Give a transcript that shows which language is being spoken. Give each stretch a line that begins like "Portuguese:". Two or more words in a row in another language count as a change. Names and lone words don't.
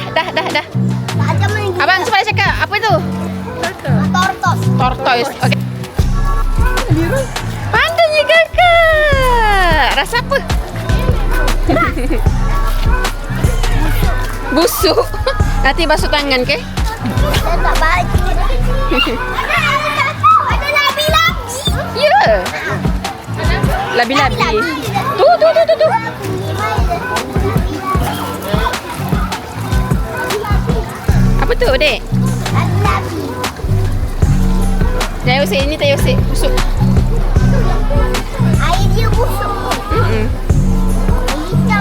Malay: Abang cepat cakap. Apa tu? Tortoise. Okey. Pandainya kakak. Rasa apa? Busuk. Nanti basuh tangan, okey? Tak baju. Ada labi-labi. Ya. Labi-labi. Tu. Apa tu, dek? Labi-labi. Tak usik, ini tak usik. Busuk. Air dia busuk. Hitam.